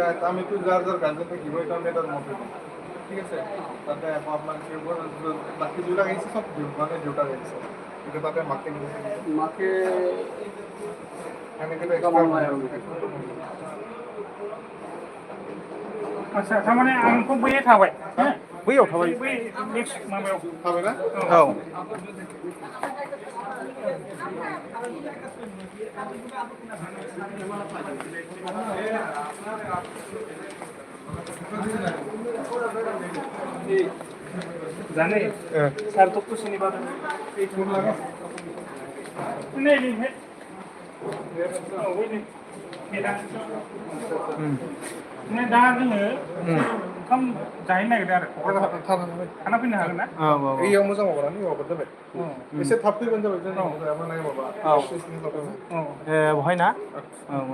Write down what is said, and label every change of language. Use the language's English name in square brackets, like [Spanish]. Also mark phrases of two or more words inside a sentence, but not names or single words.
[Assamese] আমিতো যাৰ গাৰ্জেন থাকিব এটা মেটাৰ মতে ঠিক আছে তাতে আপোনাৰ বাকী দুটা আহিছে চব মানে দুটা আহিছে কিন্তু তাতে মাকে [Bodo] आच्छा थारमाने आंथ' बैयाव थाबाय बै नेक्स्ट माबायाव थाबायना औ [Hindi] जाने सर तो कुछ नहीं बात नहीं [Bodo] ओमफ्राय दा जोङो ओंखाम जाहैनो नागिरदों आरो थाना फैनो हागोन ना? औ औ बैयाव मोजां माबाना होबानो जाबाय एसे थाब फैबानो जाबाय जों माने माबा बहाय ना? औ औ